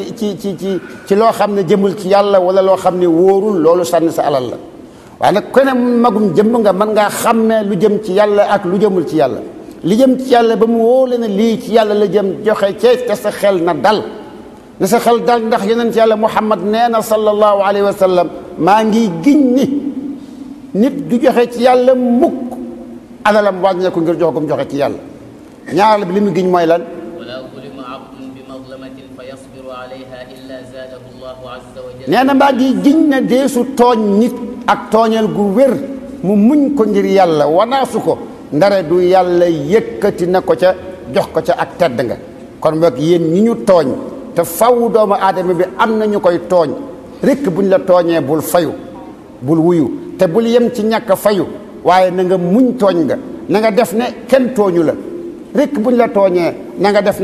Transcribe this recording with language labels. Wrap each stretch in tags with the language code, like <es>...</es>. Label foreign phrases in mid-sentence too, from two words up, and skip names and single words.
<wo>ci loo xam ne jëmul ci yàlla wala loo xam ne wóorul loolu sànni sa alal la waaye nag kone magum jëmm nga mën ngaa xàmmee lu jëm ci yàlla ak lu jëmul ci yàlla li jëm ci yàlla ba mu wóole ne lii ci yàlla la jëm joxe cee te sa xel na dal na sa xel dal ndax yonent yàlla Muhammad nee na</wo> <ar>صلى الله عليه وسلم</ar> <wo>maa ngi giñ ni nit du joxe ci yàlla mukk alalam wàññeeku ngir joxe ko mu joxe ci yàlla ñaareel bi li mu giñ mooy lan</wo> <ar>ولا ظلم عبد بمظلمة فيصبر عليها إلا زاده الله عز وجل.</ar> <wo>nee na maa ngi giñ ne deesu tooñ nit ak tooñal gu wér mu muñ ko ngir yàlla wanaasu ko ndare du yàlla yëkkati na ko ca jox ko ca ak tedd nga kon boog yéen ñi ñu tooñ te faw doomu aadama bi am na ñu koy tooñ rekk buñ la tooñee bul fayu bul wuyu te bul yem ci ñàkk fayu waaye na nga muñ tooñ nga na nga def ne kenn tooñu la rekk buñ la tooñee na nga def na</wo>